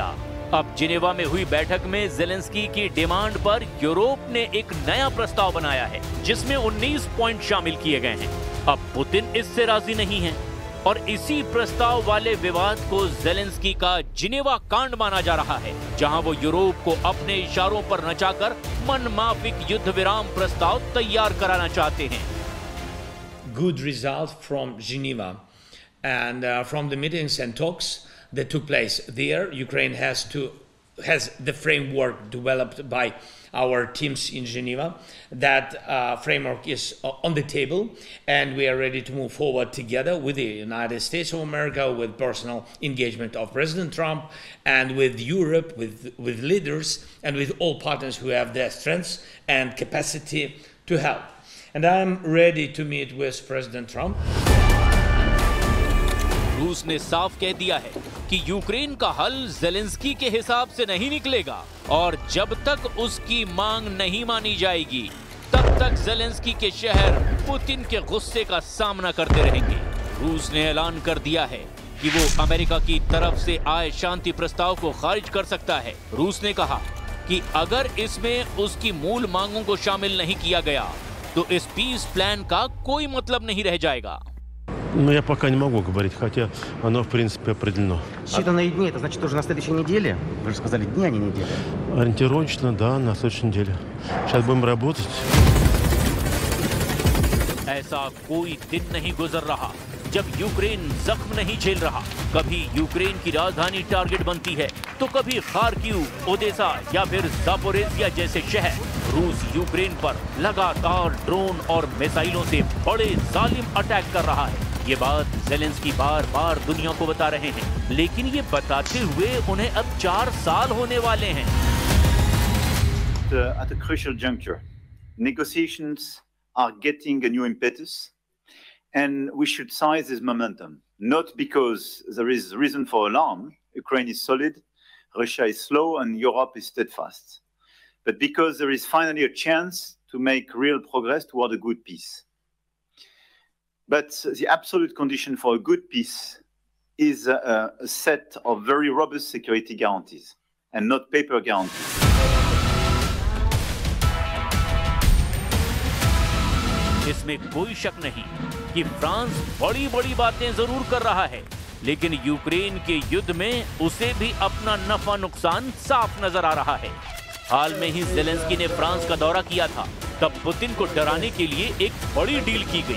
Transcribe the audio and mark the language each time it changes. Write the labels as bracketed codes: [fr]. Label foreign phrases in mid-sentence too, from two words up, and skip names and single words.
[hi] अब जिनेवा में हुई बैठक में ज़ेलेंस्की की डिमांड पर यूरोप ने एक नया प्रस्ताव बनाया है जिसमें 19 पॉइंट शामिल किए गए हैं। अब पुतिन इससे राजी नहीं है और इसी प्रस्ताव वाले विवाद को ज़ेलेंस्की का जिनेवा कांड माना जा रहा है, जहां वो यूरोप को अपने इशारों पर नचाकर मनमाफिक युद्ध विराम प्रस्ताव तैयार कराना चाहते हैं। [en] Good result from Geneva and from the meetings and talks that took place there. Ukraine has the framework developed by our teams in Geneva. That framework is on the table, and we are ready to move forward together with the United States of America, with personal engagement of President Trump, and with Europe, with leaders, and with all partners who have their strengths and capacity to help. And I am ready to meet with President Trump. [hi] रूस ने साफ कह दिया है कि यूक्रेन का हल ज़ेलेंस्की के हिसाब से नहीं निकलेगा, और जब तक उसकी मांग नहीं मानी जाएगी तब तक ज़ेलेंस्की के शहर पुतिन के गुस्से का सामना करते रहेंगे। रूस ने ऐलान कर दिया है कि वो अमेरिका की तरफ से आए शांति प्रस्ताव को खारिज कर सकता है। रूस ने कहा कि अगर इसमें उसकी मूल मांगों को शामिल नहीं किया गया तो इस [en] peace plan [hi] का कोई मतलब नहीं रह जाएगा। [ru] Ну, я пока не могу говорить, хотя оно, в принципе, определено. Считанные дни, это значит уже на следующей неделе? Вы же сказали, дни, а не недели. Ориентировочно, да, на следующей неделе. Сейчас будем работать. [hi] ऐसा कोई दिन नहीं गुजर रहा जब यूक्रेन जख्म नहीं झेल रहा। कभी यूक्रेन की राजधानी टारगेट बनती है तो कभी खार्किव, ओडेसा या फिर ज़ापोरिज़िया जैसे शहर। रूस यूक्रेन पर लगातार ड्रोन और मिसाइलों से बड़े जालिम अटैक कर रहा है। ये बात ज़ेलेंस्की बार बार दुनिया को बता रहे हैं, लेकिन ये बताते हुए उन्हें अब 4 साल होने वाले हैं। [en] At a crucial juncture, negotiations are getting a new impetus, and we should seize this momentum. Not because there is reason for alarm, Ukraine is solid, Russia is slow, and Europe is steadfast, but because there is finally a chance to make real progress toward a good peace. But the absolute condition for a good peace is a set of very robust security guarantees and not paper guarantees. [hi] इसमें कोई शक नहीं कि फ्रांस बड़ी-बड़ी बातें जरूर कर रहा है, लेकिन यूक्रेन के युद्ध में उसे भी अपना नफा नुकसान साफ नजर आ रहा है। हाल में ही ज़ेलेंस्की ने फ्रांस का दौरा किया था, तब पुतिन को डराने के लिए एक बड़ी डील की गई।